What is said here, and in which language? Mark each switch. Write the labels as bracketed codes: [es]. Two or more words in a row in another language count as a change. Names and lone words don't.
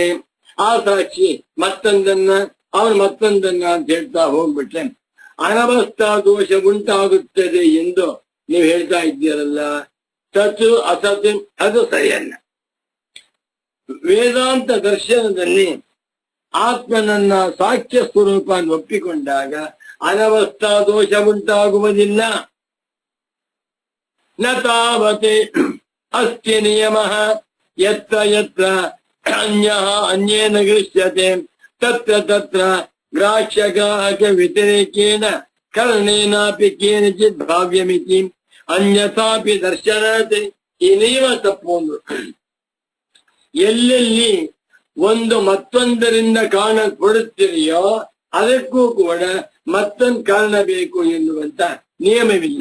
[kn] ಆ ಸಾಕ್ಷಿ ಮತ್ತೊಂದನ್ನ ಅವನು ಮತ್ತೊಂದನ್ನ ಅಂತ ಹೇಳ್ತಾ ಹೋಗ್ಬಿಟ್ರೆ ಅನವಸ್ಥಾ ದೋಷ ಉಂಟಾಗುತ್ತದೆ ಎಂದು ನೀವು ಹೇಳ್ತಾ ಇದ್ದೀರಲ್ಲ, [sa] ತತ್ತು ಅಸತ್ [kn] ಅದು ಸರಿಯಲ್ಲ. ವೇದಾಂತ ದರ್ಶನದಲ್ಲಿ ಆತ್ಮನನ್ನ ಸಾಕ್ಷ್ಯ ಸ್ವರೂಪ ಒಪ್ಪಿಕೊಂಡಾಗ ಅನವಸ್ಥಾ ದೋಷ ಉಂಟಾಗುವುದಿಲ್ಲ. [sa] ನ ತಾವತೆ ಅಸ್ತಿ ನಿಯಮ ಯತ್ರ ಯತ್ರ ಅನ್ಯಃ ಅನ್ಯೇನ ಗೃಹ್ಯತೆ ತತ್ರ ತತ್ರ ಗ್ರಾಹ್ಯಗ್ರಾಹಕ ವ್ಯತಿರೇಕೇನ ಕರ್ಣೇನಾಪಿ ಕೇನಚಿತ್ ಭಾವ್ಯಮಿತಿ ಅನ್ಯಥಾಪಿ ದರ್ಶನಾತ್. [kn] ಈ ನಿಯಮ ತಪ್ಪು. ಎಲ್ಲೆಲ್ಲಿ ಒಂದು ಮತ್ತೊಂದರಿಂದ ಕಾಣಲ್ಪಡುತ್ತಿದೆಯೋ ಅದಕ್ಕೂ ಕೂಡ ಮತ್ತೊಂದು ಕಾರಣ ಬೇಕು ಎನ್ನುವಂತ ನಿಯಮವಿಲ್ಲ.